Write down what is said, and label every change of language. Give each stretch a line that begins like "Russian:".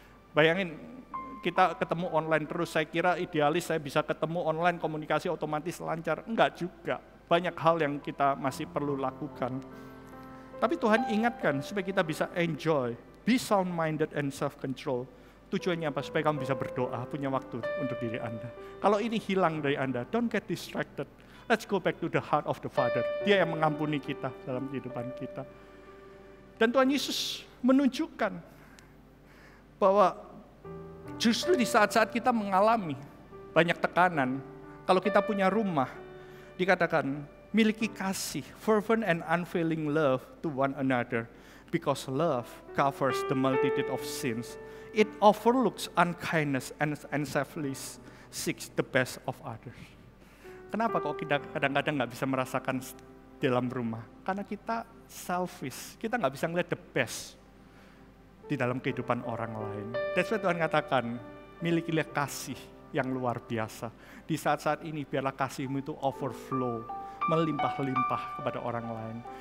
Indonesian: Bayangin kita ketemu online terus, saya kira idealis saya bisa ketemu online, komunikasi otomatis lancar. Enggak juga, banyak hal yang kita masih perlu lakukan. Tapi Tuhan ingatkan supaya kita bisa
English: enjoy, be sound-minded and self-control.
Indonesian: Tujuannya apa? Supaya kamu bisa berdoa, punya waktu untuk diri Anda. Kalau ini hilang dari Anda,
English: don't get distracted. Let's go back to the heart of the Father.
Indonesian: Dia yang mengampuni kita dalam kehidupan kita. Dan Tuhan Yesus menunjukkan bahwa justru di saat-saat kita mengalami banyak tekanan, kalau kita punya rumah, dikatakan miliki kasih,
English: fervent and unfailing love to one another. Because love covers the multitude of sins. It overlooks unkindness and selfishly seeks the best of others.
Indonesian: Kenapa kok kita kadang-kadang nggak bisa merasakan dalam rumah? Karena kita selfish, kita nggak bisa ngeliat
English: the best
Indonesian: di dalam kehidupan orang lain.
English: That's why
Indonesian: Tuhan katakan, milikilah kasih yang luar biasa. Di saat-saat ini biarlah kasihmu itu overflow, melimpah-limpah kepada orang lain.